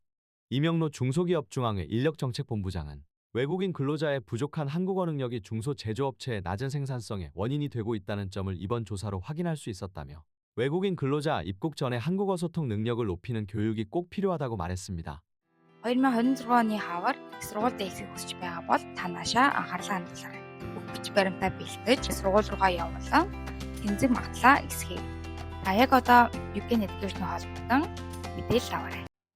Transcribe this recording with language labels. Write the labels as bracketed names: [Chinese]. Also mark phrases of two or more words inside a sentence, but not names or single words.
[Korean] 이명로 중소기업 중앙회 인력정책본부장은 외국인 근로자의 부족한 한국어 능력이 중소제조업체의 낮은 생산성의 원인이 되고 있다는 점을 이번 조사로 확인할 수 있었다며 외국인 근로자 입국 전에 한국어 소통 능력을 높이는 교육이 꼭 필요하다고 말했습니다. [Mongolian] 2026 оны хавар их сургуульд эхлэх хүсэж байгаа бол та наашаа анхаарлаа хандуулаарай. Бүх бич баримтаа бэлдэж сургууль руугаа явуулан тэмцэх магадлаа ихсгэе. Та яг одоо UK Education холбоотой мэдээлэл аваарай.